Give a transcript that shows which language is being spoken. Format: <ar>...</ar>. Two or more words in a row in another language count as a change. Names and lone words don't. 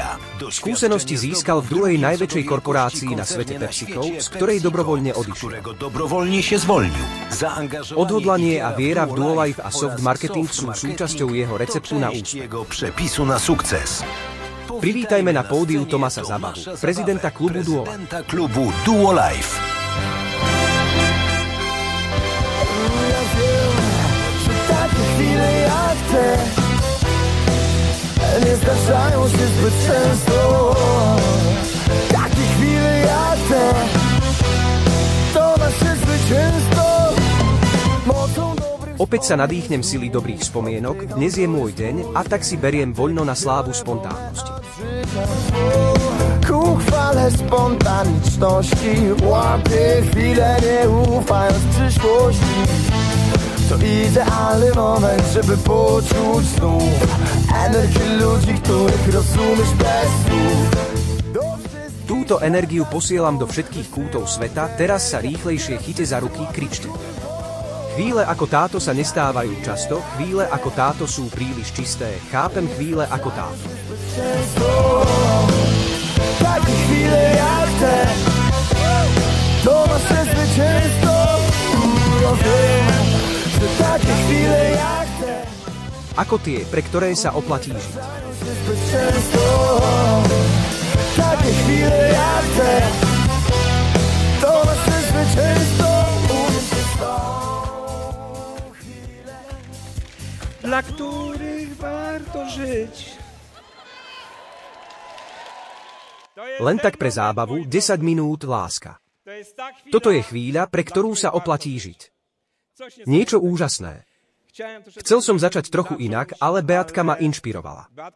<sk>Skúsenosti získal v druhej najväčšej korporácii na svete PepsiCo, z ktorej dobrovoľne odišiel. Odhodlanie a viera v Duolife a soft marketing sú súčasťou jeho receptu na úspech. Privítajme na pódiu Tomasa Zabavu, prezidenta klubu Duolife.</sk> <pl>Nie zdarzają się zbyt często takie chwile jak te. To nasze zwycięstwo mocą dobrych.</pl> <sk>Opäť sa nadýchnem sily dobrých spomienok, dnes je môj deň a tak si beriem voľno na slávu spontánnosti.</sk> <pl>Ku chwale spontaniczności łapię chwilę nie ufając przyszłości. To idealny moment, żeby poczuć znów energię ludzi, których rozumiesz bez słów.</pl> <sk>Túto energiu posielam do všetkých kútov sveta, teraz sa rýchlejšie chyte za ruky, kričte. Chvíle ako táto sa nestávajú často, chvíle ako táto sú príliš čisté, chápem chvíle ako táto.</sk> <pl>Takie chwile jak te, to nasze zwycięstwo. Takie chwile jak te,</pl> <sk>ako tie, pre ktoré sa oplatí žiť.</sk> <pl>Takie chwile jak te, to nasze zwycięstwo. Dla których warto żyć.</pl> <sk>Len tak pre zábavu, 10 minút láska. Toto je chvíľa, pre ktorú sa oplatí žiť. Niečo úžasné. Chcel som začať trochu inak, ale Beatka ma inšpirovala.</sk>